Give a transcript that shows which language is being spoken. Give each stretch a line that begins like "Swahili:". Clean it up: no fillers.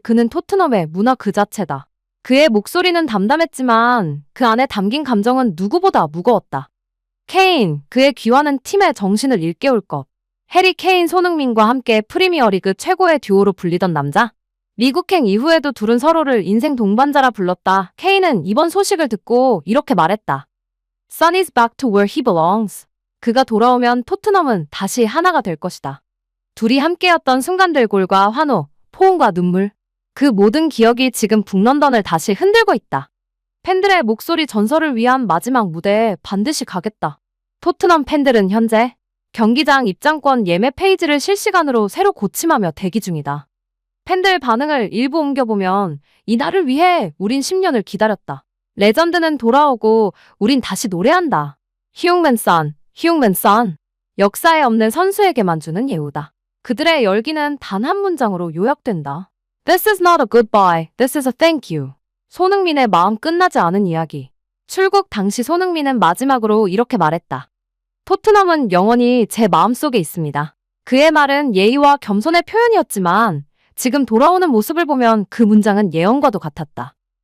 Korean: 그는 토트넘의 문화 그 자체다. 그의 목소리는 담담했지만 그 안에 담긴 감정은 누구보다 무거웠다. 케인, 그의 귀환은 팀의 정신을 일깨울 것. 해리 케인 손흥민과 함께 프리미어리그 최고의 듀오로 불리던 남자. 미국행 이후에도 둘은 서로를 인생 동반자라 불렀다. 케인은 이번 소식을 듣고 이렇게 말했다.
English: Son is back to where he belongs.
Korean: 그가 돌아오면 토트넘은 다시 하나가 될 것이다. 둘이 함께였던 순간들, 골과 환호, 포옹과 눈물. 그 모든 기억이 지금 북런던을 다시 흔들고 있다. 팬들의 목소리 전설을 위한 마지막 무대에 반드시 가겠다. 토트넘 팬들은 현재 경기장 입장권 예매 페이지를 실시간으로 새로 고침하며 대기 중이다. 팬들 반응을 일부 옮겨보면 이날을 위해 우린 10년을 기다렸다. 레전드는 돌아오고 우린 다시 노래한다. 휴먼선, 휴먼선. 역사에 없는 선수에게만 주는 예우다. 그들의 열기는 단 한 문장으로 요약된다.
English: This is not a goodbye, this is a thank you.
Korean: 손흥민의 마음 끝나지 않은 이야기. 출국 당시 손흥민은 마지막으로 이렇게 말했다. 토트넘은 영원히 제 마음속에 있습니다. 그의 말은 예의와 겸손의 표현이었지만 지금 돌아오는 모습을 보면 그 문장은 예언과도 같았다.